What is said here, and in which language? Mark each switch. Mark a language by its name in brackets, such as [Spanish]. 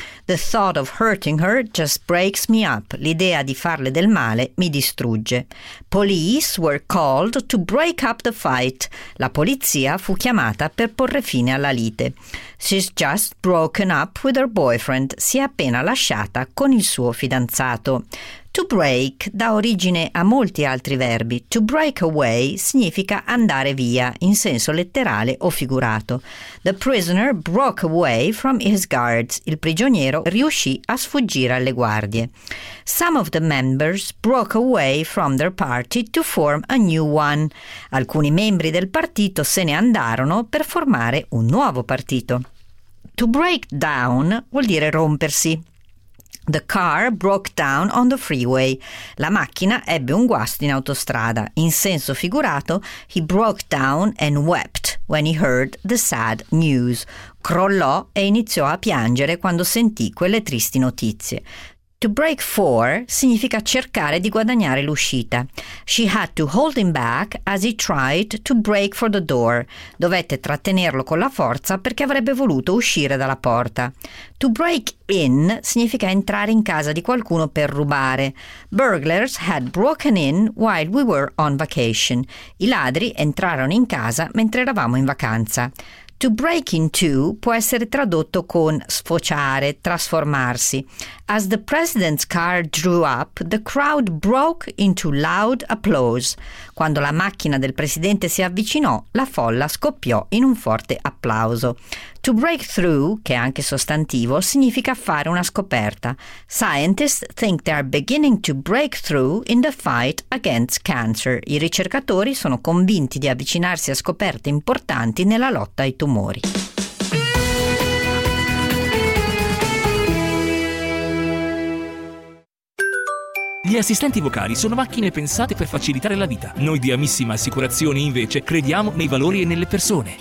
[English] The thought of hurting her just breaks me up. [Italian] L'idea di farle del male mi distrugge. [English] Police were called to break up the fight. [Italian] La polizia fu chiamata per porre fine alla lite. [English] She's just broken up with her boyfriend. [Italian] Si è appena lasciata con il suo fidanzato. To break dà origine a molti altri verbi. To break away significa andare via, in senso letterale o figurato. [English] The prisoner broke away from his guards. [Italian] Il prigioniero riuscì a sfuggire alle guardie. [English] Some of the members broke away from their party to form a new one. [Italian] Alcuni membri del partito se ne andarono per formare un nuovo partito. [English] To break down [Italian] vuol dire rompersi. [English] The car broke down on the freeway. [Italian] La macchina ebbe un guasto in autostrada. In senso figurato, [English] he broke down and wept when he heard the sad news. [Italian] Crollò e iniziò a piangere quando sentì quelle tristi notizie. To break for significa cercare di guadagnare l'uscita. [English] She had to hold him back as he tried to break for the door. [Italian] Dovette trattenerlo con la forza perché avrebbe voluto uscire dalla porta. To break in significa entrare in casa di qualcuno per rubare. [English] Burglars had broken in while we were on vacation. [Italian] I ladri entrarono in casa mentre eravamo in vacanza. To break into può essere tradotto con sfociare, trasformarsi. [English] As the president's car drew up, the crowd broke into loud applause. [Italian] Quando la macchina del presidente si avvicinò, la folla scoppiò in un forte applauso. To break through, che è anche sostantivo, significa fare una scoperta. [English] Scientists think they are beginning to break through in the fight against cancer. [Italian] I ricercatori sono convinti di avvicinarsi a scoperte importanti nella lotta ai tumori. Gli assistenti vocali sono macchine pensate per facilitare la vita. Noi di Amissima Assicurazioni invece crediamo nei valori e nelle persone.